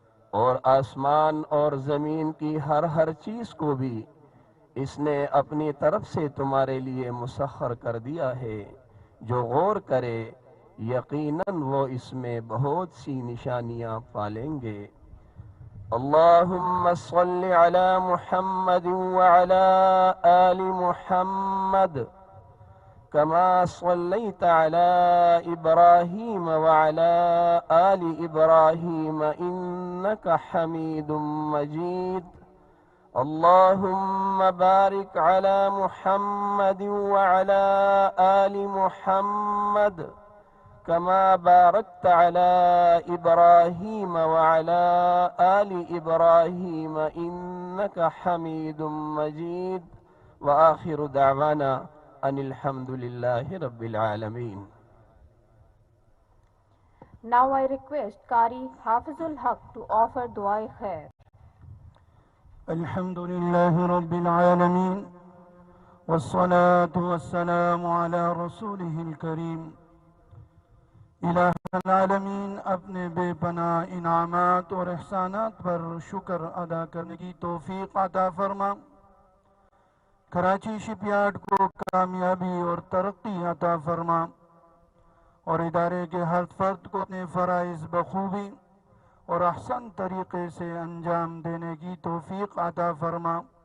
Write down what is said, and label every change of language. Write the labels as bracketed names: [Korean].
[Urdu] اور آسمان اور زمین کی ہر چیز کو بھی اس نے اپنی طرف سے تمہارے لیے مسخر کر دیا ہے. جو غور کرے یقیناً وہ اس میں بہت سی نشانیاں پالیں گے. [Arabic] اللہم صل علی محمد وعلی آل محمد كما صليت على إبراهيم وعلى آل إبراهيم إنك حميد مجيد. اللهم بارك على محمد وعلى آل محمد كما باركت على إبراهيم وعلى آل إبراهيم إنك حميد مجيد. وآخر دعوانا أن الحمد لله رب العالمين. [English] Now I request Qari Hafizul Haq to offer Dua Khair. [Arabic] الحمد لله رب العالمين والصلاة والسلام على رسوله الكريم. [Urdu] الہ العالمین اپنے بے پناہ انعامات اور احسانات پر شکر ادا کرنے کی توفیق عطا فرما. کراچی شپ یارڈ کو کامیابی اور ترقی عطا فرما اور ادارے کے ہر فرد کو اپنے فرائض بخوبی اور احسن طریقے سے انجام دینے کی توفیق عطا فرما.